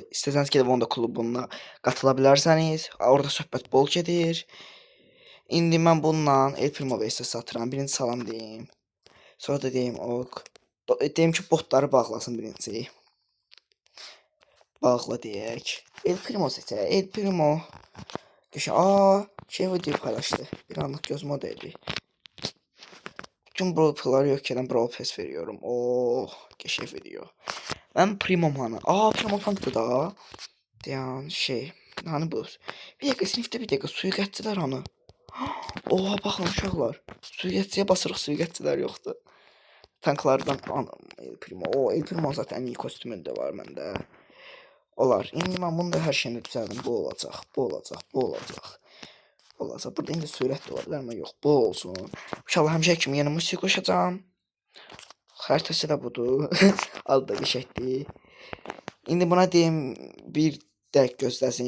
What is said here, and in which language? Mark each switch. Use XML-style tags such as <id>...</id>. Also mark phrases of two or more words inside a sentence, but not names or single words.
<az>İstəsəniz gedib onun da klubuna qatıla bilərsəniz. Orada söhbət bol gedir. İndi mən bununla El Primo VS satıram. Birinci salam deyim. Sonra da deyim ok. Deyim ki botları bağlasın birinci. Bağla deyək. El Primo seçək. El Primo.</az> <tr>Şey video paylaştı. Bir anlık gözüme değdi. Tüm brawl'ları yokken</tr> <en>brawl pass</en> <tr>veriyorum. Keşif video. Ben Primo Man'ı. Primo Funk'ta da. Yani şey. Hani bu. Bir dakika sınıfta bir dakika suikastçılar hani. Oha bakın uşaqlar. Suikastçıya basırıq suikastçılar yoktu. Tanklardan El Primo. El Primo zaten en iyi kostümünde var məndə.</tr> <az>Olar. İndi mən bunu da hər şeyini düzəldim. Bu olacaq. Bu olacaq. Bu olacaq. Olacaq. Burada indi sürət də ola bilər ama yox. Bu olsun. İnşallah həmişə kimi yeni musik qoşacağam. Xəritəsi də budur. Adı da qəşəkdir. İndi buna deyim bir dəqiq gözləsin.</az>